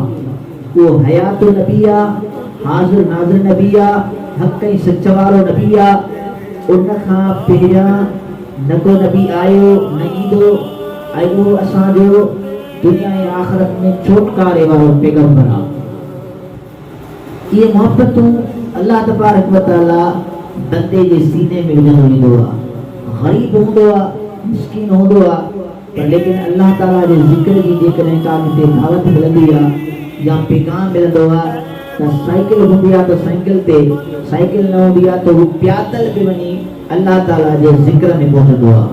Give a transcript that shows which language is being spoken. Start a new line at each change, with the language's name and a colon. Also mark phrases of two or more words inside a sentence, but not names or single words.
Sindhi: उहो हयात नबी आहे, हाज़िर नाज़िर नबी आहे, हक़ ऐं सच वारो नबी आहे। उन खां पहिरियां न को नबी आयो न ईंदो ऐं उहो असांजो दुनिया ऐं आख़िरत में छोटकारे वारो पैगंबर आहे। इहे मोहब्बतूं अल्लाह
Arabic: تبارك وتعالى
Sindhi: बंदे जे सीने में विझंदो वेंदो आहे। ग़रीब हूंदो आहे, मिस्कीन हूंदो आहे, पर लेकिन अल्लाह ताला जे ज़िक्र जी जेकॾहिं का किथे दावत मिलंदी आहे या पैगाम मिलंदो आहे त साइकिल हूंदी आहे त साइकिल ते, साइकिल न हूंदी आहे त हू प्यादल बि वञी अल्लाह ताला जे ज़िक्र में पहुचंदो आहे।